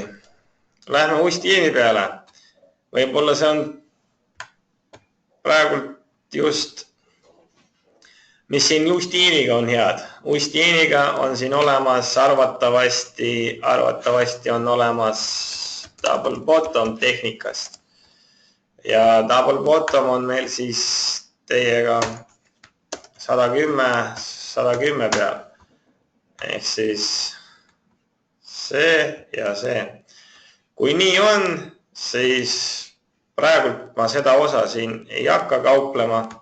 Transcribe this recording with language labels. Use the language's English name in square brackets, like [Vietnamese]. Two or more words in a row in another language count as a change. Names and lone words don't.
[Estonian] Lähme Ustiini peale. Võib-olla see on praegu just, mis siin Ustiiniga on head. Ustiiniga on siin olemas arvatavasti on olemas [English] double bottom [Estonian] tehnikast. Ja [English] double bottom [Estonian] on meil siis teiega 110 peal. Ehk siis see ja see. Kui nii on, siis praegult ma seda osa siin ei hakka kauplema.